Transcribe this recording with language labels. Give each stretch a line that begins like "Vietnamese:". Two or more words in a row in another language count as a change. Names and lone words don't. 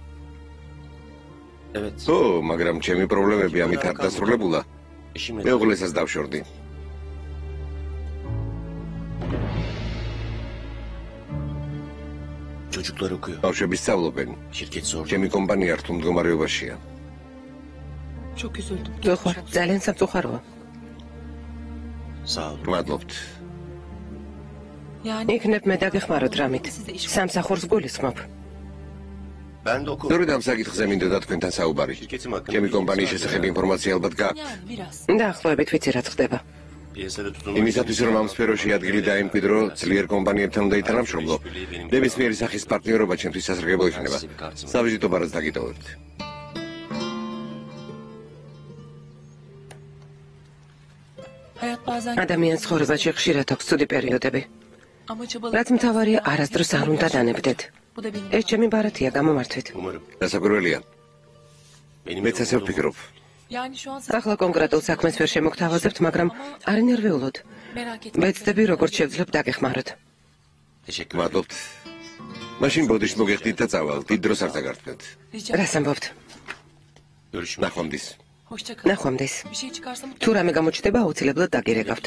Georgian: ო, მაგრამ ჩემი პრობლემები ამით არ დასრულებულა. მეუღლესაც დავშორდი. ბავშვები სწავლობენ. ჩემი კომპანია რთულ მდგომარეობაშია.
Turkish: Çok üzüldüm.
Georgian: მწუხვარ, ძალიან სამწუხაროა. გმადლობთ.
Turkish: Yani
Georgian: იქნებ მე დაგეხმაროთ რამით. სამსახურს გულისხმობ. სწორედ ამ საკითხზე მინდოდა თქვენთან საუბარი. ჩემი კომპანიის შესახებ ინფორმაცია ალბათ გაქვთ.
Turkish: yani biraz.
Georgian: დაახლოებით ვიცი რაც ხდება. იმისათვის რომ ამ სფეროში ადგილი დაიმკვიდრო, ძლიერ კომპანიებთან უნდა ითანამშრომლო. ნებისმიერი სახის პარტნიორობა ჩემთვის სასარგებლო იქნება. საბიჯეტო ბარას დაგიტოვებთ.
Turkish: Hayat bazen
Georgian: ადამიანის ცხოვრებაში ხშირად აქვს ცუდი პერიოდები.
Turkish: ama çabalı.
Georgian: რაც მთავარია, არასდროს არ უნდა დანებდეთ.
Turkish: Bu da benim.
Georgian: ეს ჩემი ბარათია, გამომართვით. დასაკვირველია. მეც ასე ვფიქრობ.
Turkish: Yani şu an
Georgian: ახლა კონკრეტულ საქმეს ვერ შემოგთავაზებთ, მაგრამ არ ინერვიულოთ.
Turkish: merak etme.
Georgian: ვეცდები როგორც შევძლებ დაგეხმაროთ. გმადლობთ. მაშინ ბოდიშ მოგეხდით და წავალ. დიდ დროს არ დაგართმევთ. რას ამბობთ? ნახვამდის.
Turkish: Hoşça kal.
Georgian: ნახვამდის.
Turkish: Bir şey çıkarsa mı?
Georgian: თუ რამე გამოჩნდება, აუცილებლად დაგირეკავთ.